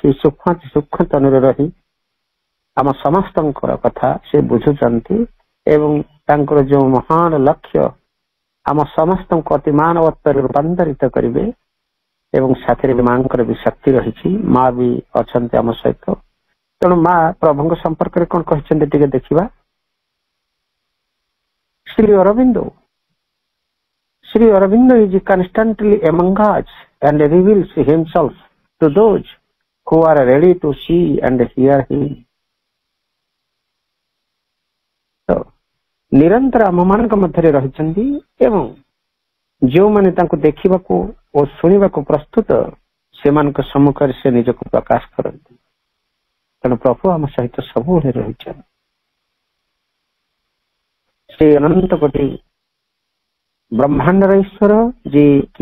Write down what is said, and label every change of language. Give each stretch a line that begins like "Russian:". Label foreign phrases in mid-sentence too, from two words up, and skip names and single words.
Odia: ସୂକ୍ଷ୍ମାତି ସୂକ୍ଷ୍ମ ତନୁରେ ରହି ଆମ ସମସ୍ତଙ୍କର କଥା ସେ ବୁଝୁଛନ୍ତି ଏବଂ ତାଙ୍କର ଯେଉଁ ମହାନ ଲକ୍ଷ୍ୟ ଆମ ସମସ୍ତଙ୍କୁ ଅତି ମାନବତ୍ୱରେ ରୂପାନ୍ତରିତ କରିବେ ଏବଂ ସାଥିରେ ମାଙ୍କର ବି ଶକ୍ତି ରହିଛି ମା ବି ଅଛନ୍ତି ଆମ ସହିତ ତେଣୁ ମା ପ୍ରଭୁଙ୍କ ସମ୍ପର୍କରେ କଣ କହିଛନ୍ତି ଟିକେ ଦେଖିବା ଶ୍ରୀ
English: ଅରବିନ୍ଦ is constantly among us and reveals himself to those who are ready to see and hear him.
Odia: ନିରନ୍ତର ଆମମାନଙ୍କ ମଧ୍ୟରେ ରହିଛନ୍ତି ଏବଂ ଯେଉଁମାନେ ତାଙ୍କୁ ଦେଖିବାକୁ ଓ ଶୁଣିବାକୁ ପ୍ରସ୍ତୁତ ସେମାନଙ୍କ ସମ୍ମୁଖରେ ସେ ନିଜକୁ ପ୍ରକାଶ କରନ୍ତି ତେଣୁ ପ୍ରଭୁ ଆମ ସହିତ ସବୁବେଳେ ରହିଛନ୍ତି ସେ ଅନନ୍ତ କୋଟି ବ୍ରହ୍ମାଣ୍ଡର ଈଶ୍ୱର ଯିଏ କି